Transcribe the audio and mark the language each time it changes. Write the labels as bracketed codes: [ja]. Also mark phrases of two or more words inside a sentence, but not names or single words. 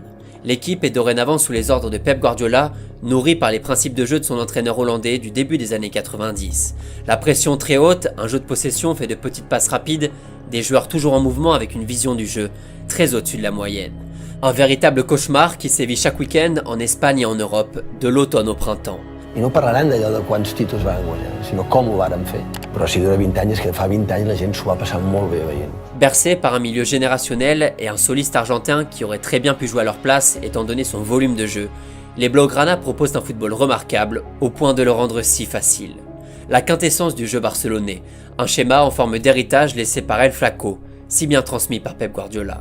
[fr] L'équipe est dorénavant sous les ordres de Pep Guardiola, nourrie par les principes de jeu de son entraîneur hollandais du début des années 90. La pression très haute, un jeu de possession fait de petites passes rapides, des joueurs toujours en mouvement avec une vision du jeu très au-dessus de la moyenne. Un véritable cauchemar qui sévit chaque week-end en Espagne et en Europe, de l'automne au printemps. [ca] I no parlaran d'allò de quants títols van guanyar, sinó com ho vàrem fer. Però si dura 20 anys és que fa 20 anys la gent s'ho va passar molt bé veient. [fr] Bercé par un milieu générationnel et un soliste argentin qui aurait très bien pu jouer à leur place étant donné son volume de jeu, les Blaugrana proposent un football remarquable au point de le rendre si facile. La quintessence du jeu barcelonais, un schéma en forme d'héritage laissé par El Flaco, si bien transmis par Pep Guardiola.